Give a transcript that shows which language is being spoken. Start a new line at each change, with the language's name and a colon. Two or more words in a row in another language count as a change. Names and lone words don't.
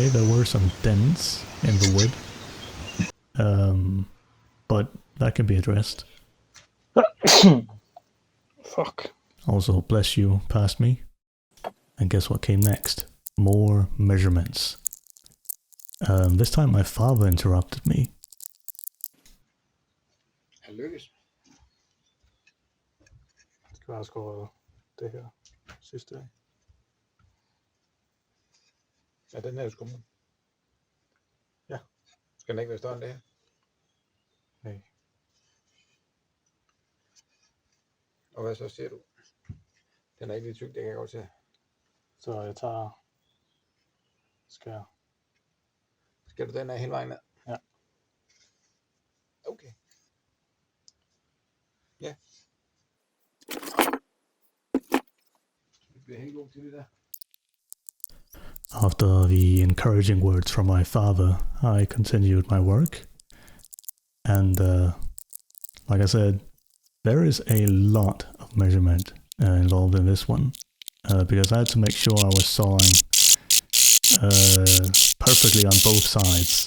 English: There were some dents in the wood, but that can be addressed. Fuck. Also, bless you, past me. And guess what came next? More measurements. This time my father interrupted me.
Danish: Han lykkes. Skal jeg også gå det her sidste af? Ja, den her er skummel. Ja. Skal den ikke være større end det her? Nej. Og hvad så siger du? Den er ikke lige tyk, det kan jeg godt se. Så jeg tager skær. Skal du den af hele vejen ned? Ja. Okay. Ja. Det bliver helt god til det der.
English: After the encouraging words from my father, I continued my work. And like I said, there is a lot of measurement involved in this one, because I had to make sure I was sawing perfectly on both sides.